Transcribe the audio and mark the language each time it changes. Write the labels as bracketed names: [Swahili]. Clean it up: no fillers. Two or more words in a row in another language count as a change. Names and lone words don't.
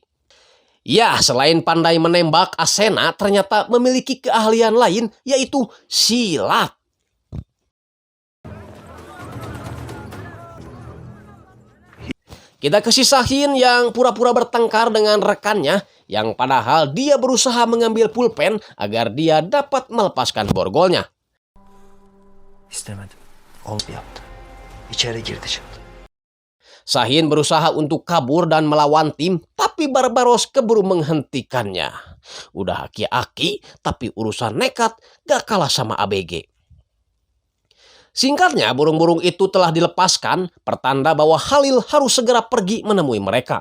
[Indonesian] Ya, selain pandai menembak, Asena ternyata memiliki keahlian lain, yaitu silat. Kita ke si Sahin yang pura-pura bertengkar dengan rekannya, yang padahal dia berusaha mengambil pulpen agar dia dapat melepaskan borgolnya. [Turkish] İstemedim. Ol yaptı. İçeri girdi şimdi. [Indonesian] Sahin berusaha untuk kabur dan melawan tim, tapi Barbaros keburu menghentikannya. Udah aki-aki, tapi urusan nekat gak kalah sama ABG. Singkatnya, burung-burung itu telah dilepaskan, pertanda bahwa Halil harus segera pergi menemui mereka.